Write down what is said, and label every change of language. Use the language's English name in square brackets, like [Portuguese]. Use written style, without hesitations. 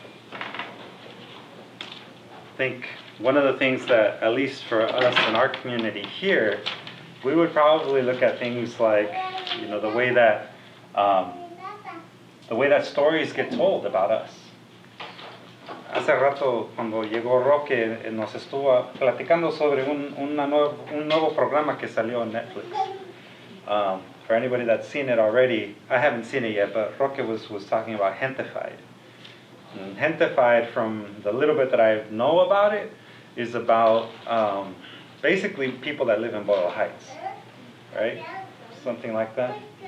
[English] I think one of the things that, at least for us in our community here, we would probably look at things like, the way that stories get told about us. [Spanish] Hace rato, cuando llegó Roque, nos estuvo platicando sobre un nuevo programa que salió en Netflix. [English] For anybody that's seen it already, I haven't seen it yet, but Roque was talking about Gentified. And Gentified, from the little bit that I know about it, is about basically people that live in Boyle Heights, right? Something like that.